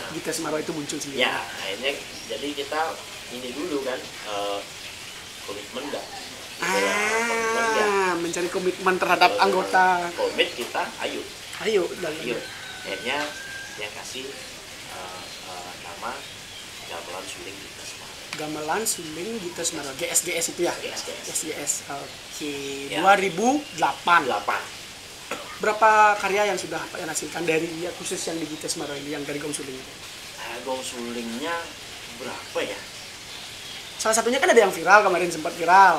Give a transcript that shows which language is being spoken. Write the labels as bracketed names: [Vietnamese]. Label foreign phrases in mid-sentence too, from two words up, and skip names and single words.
[Indonesian] Gita Semaro itu muncul sendiri. Ya, akhirnya jadi kita ini dulu kan komitmen enggak? Mencari komitmen terhadap anggota. Komit kita, ayo. Dan Akhirnya yang kasih nama Gamelan Suling Gita Semaro. Gamelan Suling Gita Semaro, GSGS itu ya? GSGS. Oke, Ya. 2008. 8. Berapa karya yang sudah Pak yang hasilkan dari ya, khusus yang di Gita Semaro ini, yang dari Gong Suling itu? Gong Sulingnya berapa ya? Salah satunya kan ada yang viral, kemarin sempat viral.